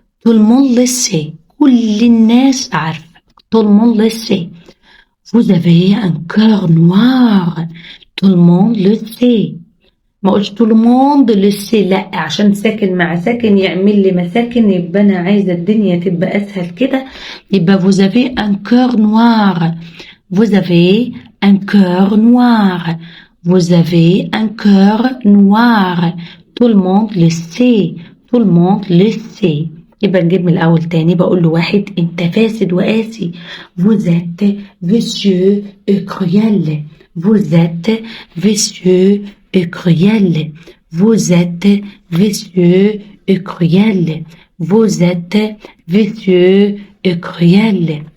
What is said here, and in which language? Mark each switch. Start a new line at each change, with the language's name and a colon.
French: Tout le monde le sait.
Arabic: كل الناس عارفة.
French: Tout le monde le sait. Vous avez un cœur noir. Tout le monde le sait.
Arabic: ما قلتش
French: tout le monde le sait،
Arabic: لا، عشان ساكن مع ساكن يعمل لي مساكن، يبقى أنا عايزة الدنيا تبقى أسهل كده. يبقى
French: vous avez un cœur noir. Vous avez un cœur noir. Vous avez un cœur noir. Tout le monde le sait. Tout le monde le sait.
Arabic: يبقى نجيب من الأول تاني. بقول له واحد أنت فاسد وقاسي.
French: Vous êtes vicieux et cruel. Vous êtes vicieux et cruel. Vous êtes vicieux et cruel. Vous êtes vicieux et cruel.